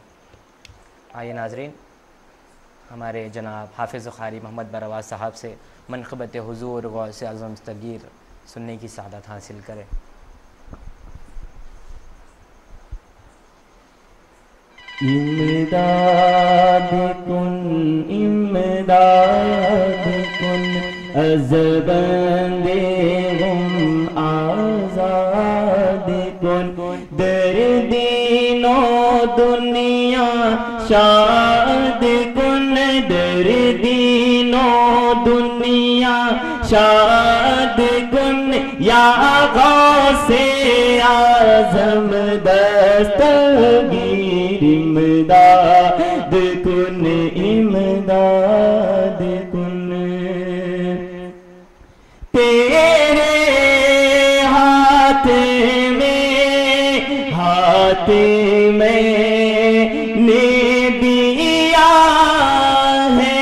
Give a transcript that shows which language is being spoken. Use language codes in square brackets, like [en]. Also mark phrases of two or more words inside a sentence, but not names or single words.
[ur] آئیے ناظرین ہمارے جناب حافظ قاری محمد برواز صاحب سے منقبت حضور غوث اعظم دستگیر سننے کی سعادت حاصل کریں. [fa] امداد کن از بندے غم آزاد کن. در دین و دنیا شاد کن. در دین و دنیا شاد کن. یا غوث اعظم دستگیر امداد کن امداد کن. [ur] تیرے ہاتھ میں نے دیا ہے.